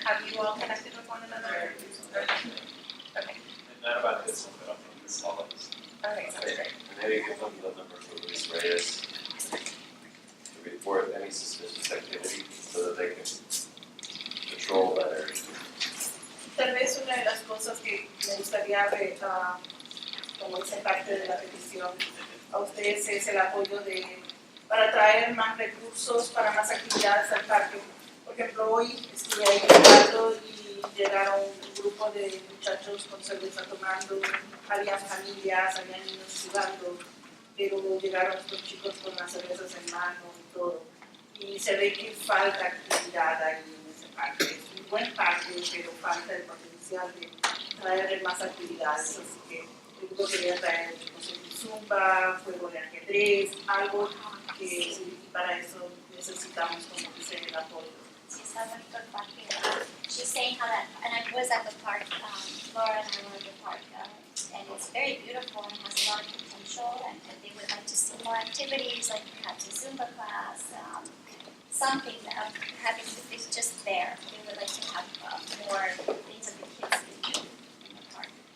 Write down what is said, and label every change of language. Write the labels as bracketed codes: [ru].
[en] Have you all connected with one another? Okay, And not about this one, but I'll think this all of this. okay, sounds great. And maybe give them the number for Luis Reyes to report any suspicious activity so that they can patrol that area. [es] Tal vez una de las cosas que me gustaría ver, como dice parte de la petición, a ustedes es el apoyo para traer más recursos, para más actividades al parque. Por ejemplo, hoy estuve ahí jugando y llegaron un grupo de muchachos con cerveza tomando, había familias, había niños jugando, pero llegaron estos chicos con las cervezas en mano y todo. Y se ve que falta actividad ahí en ese parque. Es un buen parque, pero falta el potencial de traer más actividades. Así que yo quería traer zumba, juego de ajedrez, algo que y para eso necesitamos, como dice, el apoyo. Sí, está bonito el parque. [en] She's saying how that, and I was at the park, Laura and I were at the park, and it's very beautiful and has a lot of potential, and they would like to see more activities, like perhaps a Zumba class, something having, it's just there. They would like to have more things that the kids can do in the park.